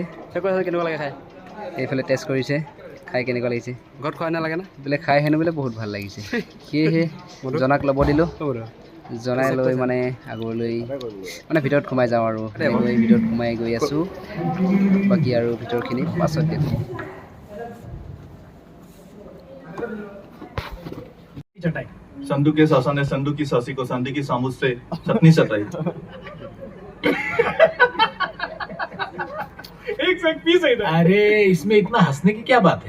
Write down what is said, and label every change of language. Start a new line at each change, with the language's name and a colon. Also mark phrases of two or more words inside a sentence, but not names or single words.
Assamese: কেনেকুৱা লাগে খাই? এইফালে টেষ্ট কৰিছে, খাই কেনেকুৱা লাগিছে। ঘৰত খোৱা নালাগে না? বোলে খাই হেনো বোলে বহুত ভাল লাগিছে। সেয়েহে জনাক ল'ব দিলোঁ। জনাই লৈ মানে আগলৈ মানে ভিতৰত সোমাই যাওঁ আৰু এনেকৈ ভিতৰত সোমাই গৈ আছোঁ। বাকী আৰু ভিতৰখিনি পাছত দেখোঁ।
Hindi: संधू के सासा ने संधू की सासी को संधू की सामुस से चटनी सटाई। अरे इसमें इतना हंसने की क्या बात है?